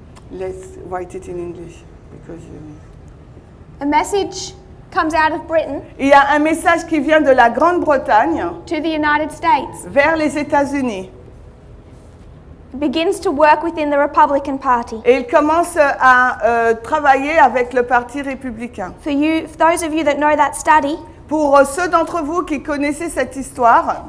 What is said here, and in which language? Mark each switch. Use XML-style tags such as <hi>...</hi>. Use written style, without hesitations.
<en>Let's write it in English because A message comes out of Britain</en> <fr>il y a un message qui vient de la Grande-Bretagne</fr> <en>to the United States.</en> <fr>vers les États-Unis.</fr> <en>It begins to work within the Republican Party.</en> <fr>Et il commence à travailler avec le Parti républicain.</fr> <en>For those of you that know that study,</en> <fr>Pour ceux d'entre vous qui connaissez cette histoire,</fr>